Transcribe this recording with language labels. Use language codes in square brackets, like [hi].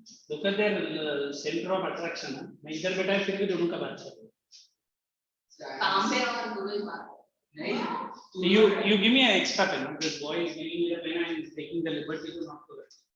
[en] Look at their center of attraction. [hi] मैं इधर बैठा है फिर भी दोनों का बात चल रहा है. काम पे और गूगल पर नहीं. [en] You give me an extra pen. This boy is giving me a pen and is taking the liberty to not do that.